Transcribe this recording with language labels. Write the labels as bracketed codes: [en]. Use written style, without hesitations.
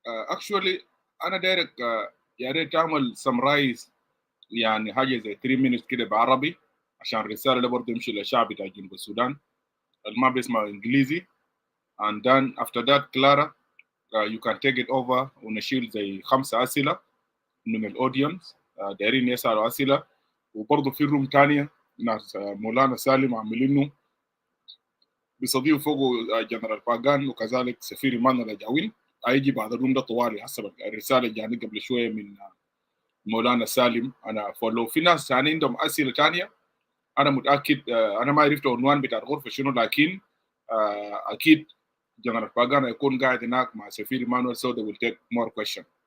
[ar] Actually, أنا دايرك يا ريت تعمل سمرايز يعني حاجة زي [en] 3 minutes [ar] كده بعربي عشان الرسالة اللي برضه يمشي للشعب بتاع جنوب السودان اللي ما بيسمع إنجليزي. [en] And then after that, Clara, you can take it over [ar] ونشيل زي 5 أسئلة من الأودينس دايرين يسألوا أسئلة. وبرضه في روم تانية ناس مولانا سالم عاملينه بيستضيفوا فوقه جنرال باغان وكذلك سفير ايمان الجاوين. هيجي بعد الروم ده طوالي حسب الرساله اللي جاني قبل شويه من مولانا سالم. انا فلو في ناس ثانيين عندهم اسئله ثانيه انا متاكد انا ما عرفت العنوان بتاع الغرفه شنو، لكن اكيد جنرال باغان هيكون قاعد هناك مع سفير ايمانويل [en] so they will take more question.